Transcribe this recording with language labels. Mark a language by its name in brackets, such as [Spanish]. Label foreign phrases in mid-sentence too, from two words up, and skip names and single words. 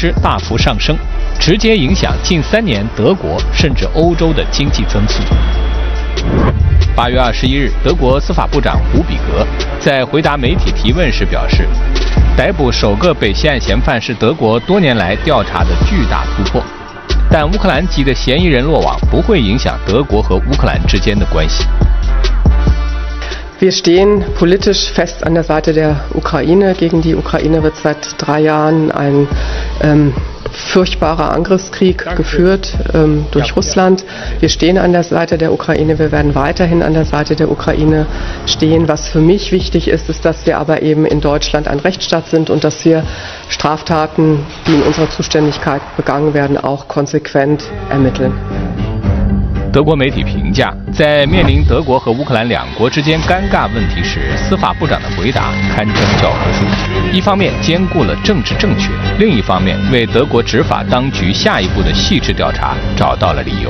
[Chinese] 支大幅上升，直接影响近3年德国甚至欧洲的经济增速。8月21日，德国司法部长胡比格在回答媒体提问时表示，逮捕首个北溪案嫌犯是德国多年来调查的巨大突破，但乌克兰籍的嫌疑人落网不会影响德国和乌克兰之间的关系。 [German] Wir stehen politisch fest an der Seite der Ukraine. Gegen die Ukraine wird seit 3 Jahren ein furchtbarer Angriffskrieg geführt durch Russland. Wir stehen an der Seite der Ukraine. Wir werden weiterhin an der Seite der Ukraine stehen. Was für mich wichtig ist, ist, dass wir aber eben in Deutschland ein Rechtsstaat sind und dass wir Straftaten, die in unserer Zuständigkeit begangen werden, auch konsequent ermitteln. [Chinese] 德国媒体评价，在面临德国和乌克兰2国之间尴尬问题时，司法部长的回答堪称教科书。一方面兼顾了政治正确，另一方面为德国执法当局下一步的细致调查找到了理由。